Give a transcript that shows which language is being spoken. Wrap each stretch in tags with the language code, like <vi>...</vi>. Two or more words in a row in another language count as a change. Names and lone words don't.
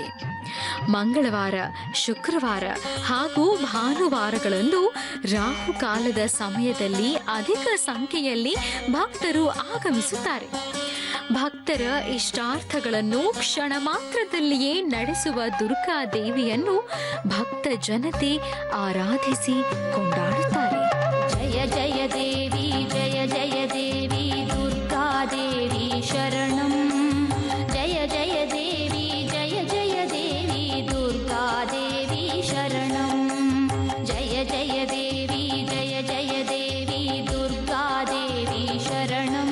<kn>ಮಂಗಳವಾರ, ಶುಕ್ರವಾರ ಹಾಗೂ ಭಾನುವಾರಗಳಂದು ರಾಹುಕಾಲದ ಸಮಯದಲ್ಲಿ ಅಧಿಕ ಸಂಖ್ಯೆಯಲ್ಲಿ ಭಕ್ತರು ಆಗಮಿಸುತ್ತಾರೆ. ಭಕ್ತರ ಇಷ್ಟಾರ್ಥಗಳನ್ನು ಕ್ಷಣ ಮಾತ್ರದಲ್ಲಿಯೇ ನಡೆಸುವ ದುರ್ಗಾ ದೇವಿಯನ್ನು ಭಕ್ತ ಜನತೆ ಆರಾಧಿಸಿ ಕೊಂಡಾಡುತ್ತಾರೆ. ಜಯ ಜಯ ದೇವಿ ಜಯ ಜಯ ದೇವಿ ದುರ್ಗಾ ದೇವಿ ಶರಣಂ. ಜಯ ಜಯ ದೇವಿ ಜಯ ಜಯ ದೇವಿ ದುರ್ಗಾ ದೇವಿ ಶರಣಂ. ಜಯ ಜಯ ದೇವಿ ಜಯ ಜಯ ದೇವಿ ದುರ್ಗಾ ದೇವಿ ಶರಣಂ.</kn>